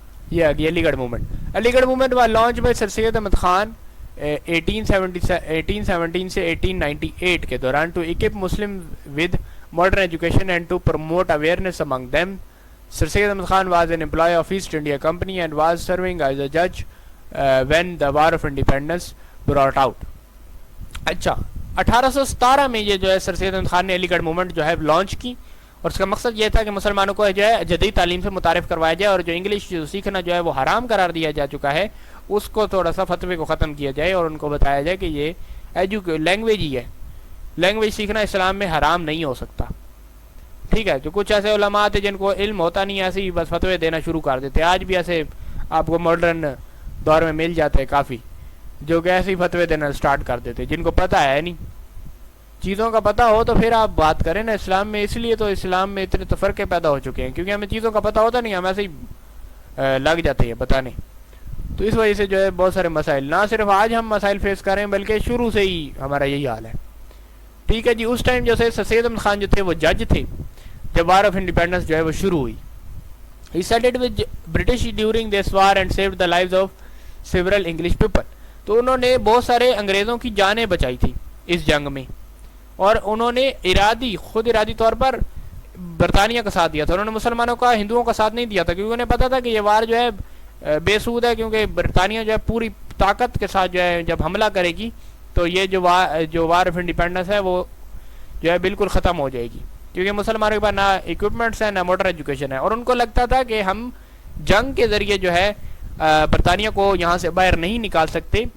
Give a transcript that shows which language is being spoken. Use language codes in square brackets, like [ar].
[en] یہ Aligarh movement. Aligarh movement was launch by sir Syed Ahmad Khan 1817 [ur] سے 1898 کے دوران [en] To equip Muslim with modern education and to promote awareness among them. Sir Syed Ahmad Khan was an employee of East India Company and was serving as a judge when the War of Independence brought out. [ur] اچھا 1817 میں یہ جو ہے سر سید احمد خان نے علی گڑھ movement جو ہے launch کی, اور اس کا مقصد یہ تھا کہ مسلمانوں کو جو ہے جدید تعلیم سے متعارف کروایا جائے, اور جو انگلش سیکھنا جو ہے وہ حرام قرار دیا جا چکا ہے اس کو تھوڑا سا فتوے کو ختم کیا جائے, اور ان کو بتایا جائے کہ یہ لینگویج ہی ہے, لینگویج سیکھنا اسلام میں حرام نہیں ہو سکتا. ٹھیک ہے, جو کچھ ایسے علماء تھے جن کو علم ہوتا نہیں, ایسے ہی بس فتوے دینا شروع کر دیتے. آج بھی ایسے آپ کو ماڈرن دور میں مل جاتے ہیں کافی, جو کہ ایسے ہی فتوے دینا سٹارٹ کر دیتے جن کو پتہ ہے نہیں. چیزوں کا پتہ ہو تو پھر آپ بات کریں نا اسلام میں. اس لیے تو اسلام میں اتنے تفرقے پیدا ہو چکے ہیں, کیونکہ ہمیں چیزوں کا پتہ ہوتا نہیں, ہم ایسے ہی لگ جاتے ہیں بتانے. تو اس وجہ سے جو ہے بہت سارے مسائل, نہ صرف آج ہم مسائل فیس کر رہے ہیں بلکہ شروع سے ہی ہمارا یہی حال ہے. ٹھیک ہے جی. اس ٹائم جو سر سید احمد خان جو تھے وہ جج تھے جب وار آف انڈیپینڈنس جو ہے وہ شروع ہوئی. [en] He sided with British during this war and saved the lives of several English people. [ur] تو انہوں نے بہت سارے انگریزوں کی جانیں بچائی تھی اس جنگ میں, اور انہوں نے خود ارادی طور پر برطانیہ کا ساتھ دیا تھا. انہوں نے مسلمانوں کا, ہندوؤں کا ساتھ نہیں دیا تھا, کیونکہ انہیں پتا تھا کہ یہ وار جو ہے بے سود ہے, کیونکہ برطانیہ جو ہے پوری طاقت کے ساتھ جو ہے جب حملہ کرے گی تو یہ جو وار آف انڈیپینڈنس ہے وہ جو ہے بالکل ختم ہو جائے گی, کیونکہ مسلمانوں کے پاس نہ اکوپمنٹس ہیں نہ موٹر ایجوکیشن ہے, اور ان کو لگتا تھا کہ ہم جنگ کے ذریعے جو ہے برطانیہ کو یہاں سے باہر نہیں نکال سکتے.